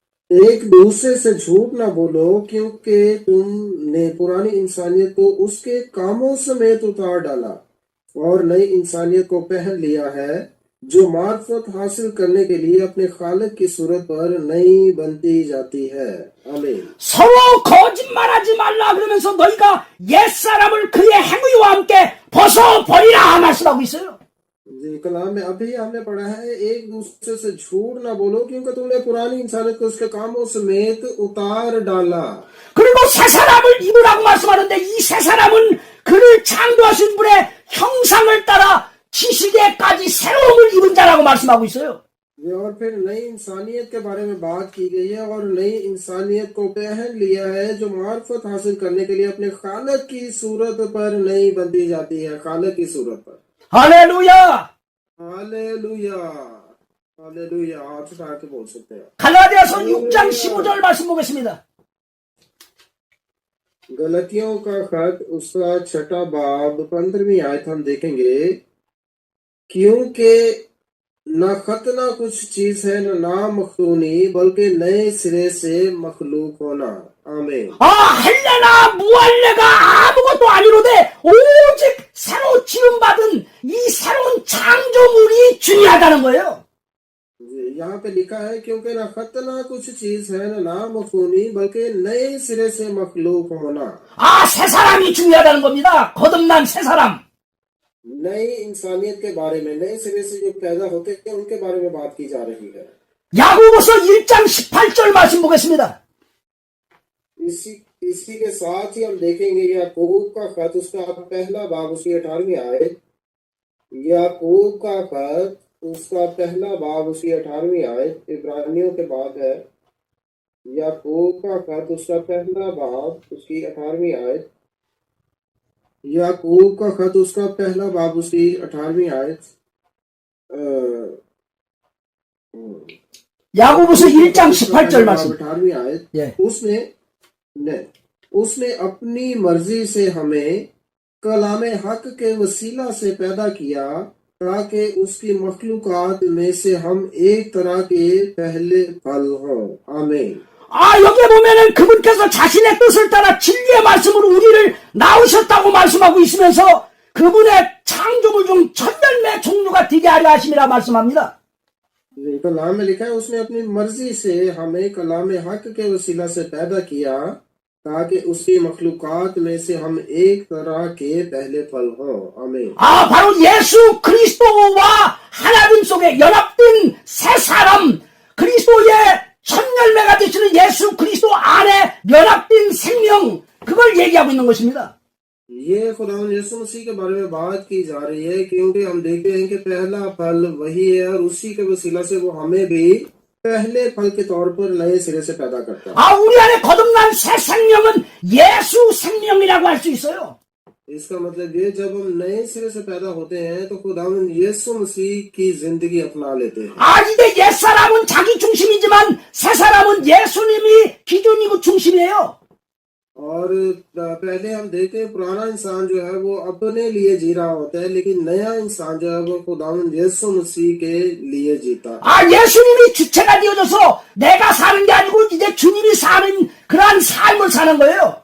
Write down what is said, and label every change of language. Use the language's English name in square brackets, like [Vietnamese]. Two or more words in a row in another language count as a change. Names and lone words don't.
[Urdu] ایک دوسرے سے جھوٹ نہ بولو، کیونکہ تم نے پرانی انسانیت کو اس کے کاموں سمیت اتار ڈالا اور نئی انسانیت کو پہن لیا ہے، جو معرفت حاصل کرنے کے لیے اپنے خالق کی صورت پر نئی بنتی جاتی ہے. आमीन। [Korean] 서로 거짓말하지 말라 그러면서 너희가 옛사람을 그의 행위와 함께 벗어버리라 말씀하고 있어요. [Urdu] جی، کلام میں ابھی ہم نے پڑھا ہے، ایک دوسرے سے جھوٹ نہ بولو، کیونکہ تم نے پرانی انسانیت کو اس کے کاموں سمیت اتار ڈالا. [Korean] 그리고 새 사람을 입으라고 말씀하는데 이 새 사람은 그를 창조하신 분의 형상을 따라 지식에까지 새로움을 입은 자라고 말씀하고 있어요. [Urdu] اور پھر نئی انسانیت کے بارے میں بات کی گئی ہے، اور نئی انسانیت کو پہن لیا ہے، جو معرفت حاصل کرنے کے لیے اپنے خالق کی صورت پر نئی بنتی جاتی ہے. خالق کی صورت پر. [Korean] 할렐루야! [Urdu] ہیلیلویاہ، ہیلیلویاہ. آپ اٹھا کے بول سکتے ہیں. [Korean] 갈라디아서 6장 15절 말씀 보겠습니다. [Urdu] گلتیوں کا خط اس کا 6 باب 15ویں آیت ہم دیکھیں گے، کیونکہ نہ خط نہ کچھ چیز ہے، نہ نام مخلونی، بلکہ نئے سرے سے مخلوق ہونا. आमीन। [Korean] 할례나 무할례가 아무것도 아니로되 오직 새로 지음받은 이 새로운 창조물이 중요하다는 거예요. [Urdu] یہاں پہ لکھا ہے، کیونکہ نہ خط نہ کچھ چیز ہے، نہ نام مخلونی، بلکہ نئے سرے سے مخلوق ہونا. [Korean] 새 사람이 중요하다는 겁니다. 거듭난 새 사람. [Urdu] نئی انسانیت کے بارے میں، نئے سرے سے جو پیدا ہوتے ہیں ان کے بارے میں بات کی جا رہی ہے. [Korean] 야고보서 1장 18절 말씀 보겠습니다. [Urdu] اسی کے ساتھ ہی ہم دیکھیں گے یعقوب کا خط، اس کا پہلا باب اس کی 18ویں آیت. یعقوب کا خط اس کا پہلا باب اس کی 18ویں آیت عبرانیوں کے بعد ہے. یعقوب کا خط اس کا پہلا باب اس کی 18ویں آیت. یعقوب کا خط اس کا پہلا باب اس کی 18ویں آیت. [Korean] 야고보서 1장 18절 말씀. [Urdu] 18ویں آیت. [Korean] 예. [Urdu] اس نے اپنی مرضی سے ہمیں کلامِ حق کے وسیلہ سے پیدا کیا، تاکہ اس کی مخلوقات میں سے ہم ایک طرح کے پہلے پھل ہوں. आमीन। [Korean] 여기에 보면은 그분께서 자신의 뜻을 따라 진리의 말씀으로 우리를 낳으셨다고 말씀하고 있으면서 그분의 창조물 중 천열매 종류가 되게 하려 하심이라 말씀합니다. [Urdu] کلام میں لکھا ہے، اس نے اپنی مرضی سے ہمیں کلامِ حق کے وسیلہ سے پیدا کیا، تاکہ اس کی مخلوقات میں سے ہم ایک طرح کے پہلے پھل ہوں. आमीन। [Korean] 바로 예수 그리스도와 하나님 속에 연합된 새 사람, 그리스도의 천열매가 되시는 예수 그리스도 안에 연합된 생명, 그걸 얘기하고 있는 것입니다. [Urdu] یہ خدا یسوع مسیح کے بارے میں بات کی جا رہی ہے، کیونکہ ہم دیکھتے ہیں کہ پہلا پھل وہی ہے، اور اسی کے وسیلہ سے وہ ہمیں بھی پہلے پھل کے طور پر نئے سرے سے پیدا کرتا ہے. [Korean] 우리 안에 거듭난 새 생명은 예수 생명이라고 할 수 있어요. [Urdu] اس کا مطلب یہ، جب ہم نئے سرے سے پیدا ہوتے ہیں تو خداون یسوع مسیح کی زندگی اپنا لیتے ہیں. [Korean] 이제 옛사람은 자기 중심이지만 새 사람은 예수님이 기준이고 중심이에요. [Urdu] اور پہلے ہم دیکھتے ہیں پرانا انسان جو ہے وہ اپنے لیے جی رہا ہوتا ہے، لیکن نیا انسان جو ہے وہ خداون یسوع مسیح کے لیے جیتا ہے. [Korean] 예수님이 주체가 되어져서 내가 사는 게 아니고 이제 주님이 사는 그러한 삶을 사는 거예요.